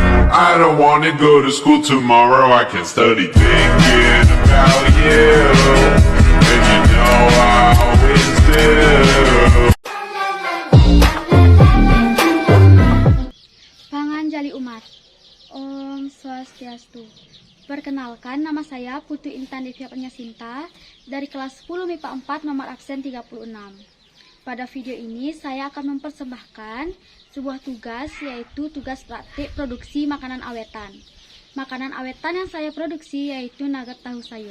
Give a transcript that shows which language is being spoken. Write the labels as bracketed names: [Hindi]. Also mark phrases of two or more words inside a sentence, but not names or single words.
[English] I don't wanna go to school tomorrow, I can study thinking about you. And you know I always do. [Balinese] Panganjali umat. Om Swastiastu. [Indonesian] Perkenalkan, nama saya Putu Intan Devia Penyasinta dari kelas 10 MIPA 4 nomor absen 36. Pada video ini saya akan mempersembahkan sebuah tugas, yaitu tugas praktik produksi makanan awetan. Makanan awetan yang saya produksi yaitu nugget tahu sayur.